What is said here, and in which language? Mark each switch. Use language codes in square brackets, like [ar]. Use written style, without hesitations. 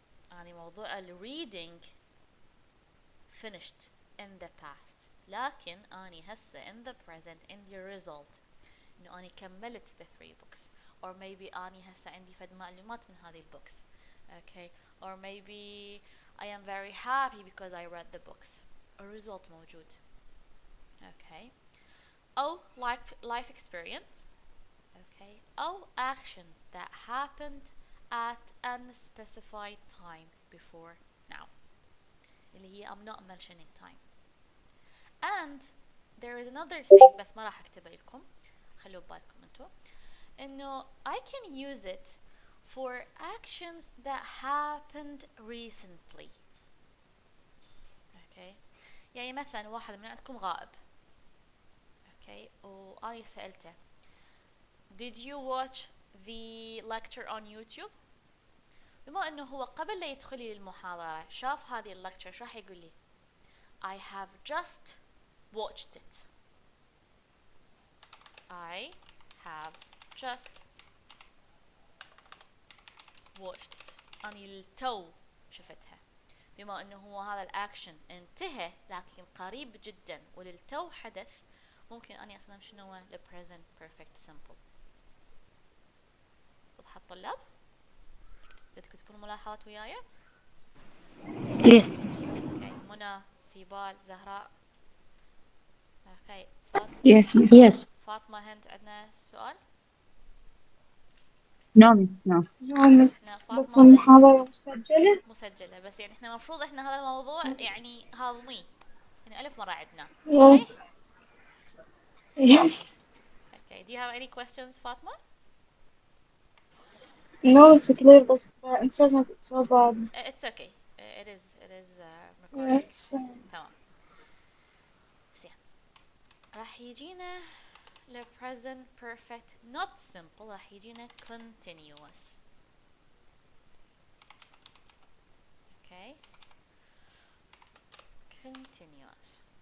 [ar] يعني موضوع ال reading [en] finished in the past [ar] لكن أني هسه [en] in the present [ar] عندي result إنه أني كملت the 3 books [en] or maybe [ar] أني هسه عندي فد معلومات من هذه books. [en] Okay, or maybe I am very happy because I read the books. A result موجود. Okay, أو life experience. Okay, أو actions that happened at unspecified time before now [ar] اللي هي [en] I'm not mentioning time. And there is another thing [ar] بس ما راح اكتبه لكم خلوا ببالكم انتو انه [en] I can use it for actions that happened recently. [ar] Okay, يعني مثلا واحد من عندكم غائب. [en] Okay, [ar] وأنا سألته [en] Did you watch the lecture on YouTube? [ar] بما انه هو قبل لا يدخل لي المحاضرة شاف هذه اللكتشر شو راح يقول لي [en] I have just watched it. I have just watched it. [ar] أني التو شفتها. بما انه هو هذا الاكشن انتهى لكن قريب جدا وللتو حدث ممكن اني استخدم شنو هو ال present perfect simple. وضحت طلاب؟ بدكم تكتبون ملاحظات وياي؟ [en] Yes. [ar] اوكي منى سيبال زهراء. اوكي فاطمة. [en] Yes, miss. Yes. [ar] فاطمة هند عندنا سؤال؟ [en] No, miss, no. No, miss. [ar] لا بس فاطمة هند المحاضرة مسجلة. مسجلة بس يعني احنا المفروض احنا هذا الموضوع يعني هاضميه يعني 1000 مرة عدنا [en] Yeah. [ar] صحيح؟ [en] Yes. Okay, do you have any questions فاطمة؟ No, it's clear, بس the internet is so bad. It's okay. It is Yeah. [ar] recording. تمام. زين. راح يجينا ل present perfect not simple راح يجينا continuous. [en] Okay, continuous.